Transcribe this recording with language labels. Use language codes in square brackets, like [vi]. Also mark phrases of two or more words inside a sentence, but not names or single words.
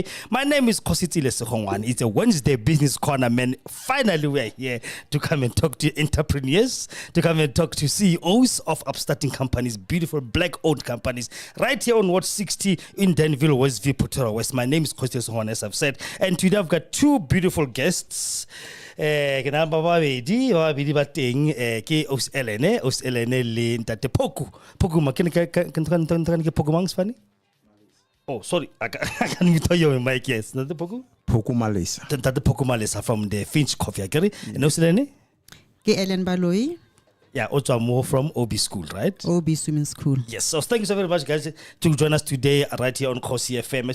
[en] My name is Kgosietsile Segongane. It's a Wednesday business corner, man. Finally, we're here to come and talk to entrepreneurs, to come and talk to CEOs of upstarting companies, beautiful black-owned companies, right here on Watch 60 in Danville, Westview, Pretoria West. My name is Kgosietsile Segongane, as I've said, and today I've got two beautiful guests. [st] Ke na ba babedi ba teng ke Elene le ntate Poku ma ke Poku mang Spani. [en] Oh, sorry, I can't tell you my mic. Yes, ntate Poku Malesa. Ntate Poku Malesa from the Finch Coffee. Agari and Elene [st] ke Ellen Baloi. [en] Yeah, also more from OB School, right? OB Swimming School. Yes, so thank you so very much, guys, to join us today right here on Kgosi FM.